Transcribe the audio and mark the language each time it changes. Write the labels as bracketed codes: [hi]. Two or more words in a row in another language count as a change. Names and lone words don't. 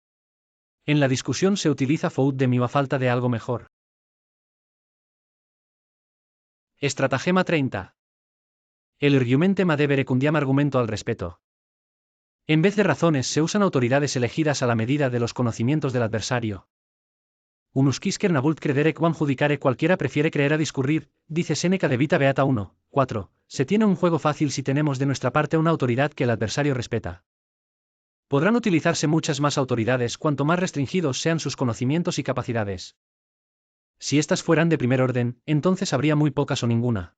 [es] En la discusión se utiliza [fr] faute de mieux [es] a falta de algo mejor. Estratagema 30. El [la] argumentema debe recundiam [es] argumento al respeto. En vez de razones se usan autoridades elegidas a la medida de los conocimientos del adversario. [la] Unus quisquer vult credere quam judicare, [es] cualquiera prefiere creer a discurrir, dice Séneca de Vita Beata 1, 4. Se tiene un juego fácil si tenemos de nuestra parte una autoridad que el adversario respeta. Podrán utilizarse muchas más autoridades cuanto más restringidos sean sus conocimientos y capacidades. Si éstas fueran de primer orden, entonces habría muy pocas o ninguna.